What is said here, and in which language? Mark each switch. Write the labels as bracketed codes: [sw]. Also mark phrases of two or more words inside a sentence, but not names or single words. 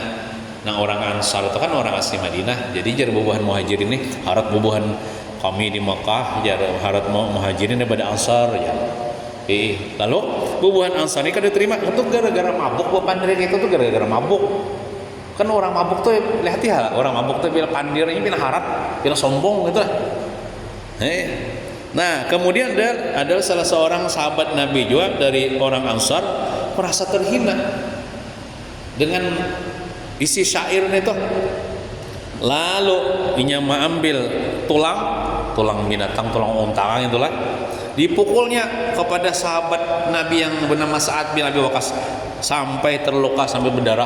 [bjn] Nah, orang Ansar itu kan orang asli Madinah. Jadi jar bubuhan muhajirin ini harat bubuhan kami di Mekah, jar harat muhajirin daripada Ansar ya. Lalu bubuhan Ansar ini kan diterima itu gara-gara mabuk. Pandir itu tuh gara-gara mabuk. [id] Kan orang mabuk tuh lihat ya, orang mabuk tuh bila pandirnya bila harap, bila sombong gitu lah. Nah, kemudian ada salah seorang sahabat Nabi juga dari orang Ansar merasa terhina dengan isi syairnya itu. Lalu dia mengambil tulang binatang, tulang unta itulah, dipukulnya kepada sahabat Nabi yang bernama Sa'ad bin Abi Waqqas sampai terluka, sampai berdarah.